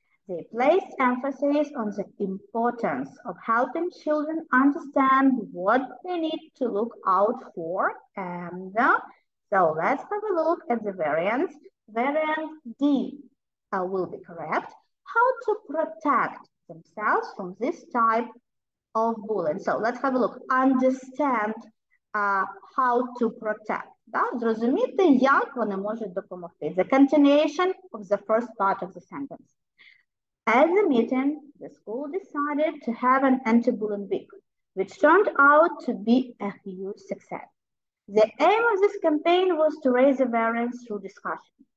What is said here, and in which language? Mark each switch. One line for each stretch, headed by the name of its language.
English: They placed emphasis on the importance of helping children understand what they need to look out for. And so let's have a look at the variants. Variant D will be correct. How to protect themselves from this type of bullying. So let's have a look. Understand how to protect.
Ukrainian: Зрозуміти, як вони можуть допомогти.
English: The continuation of the first part of the sentence. At the meeting, the school decided to have an anti-bullying week, which turned out to be a huge success. The aim of this campaign was to raise awareness through discussion.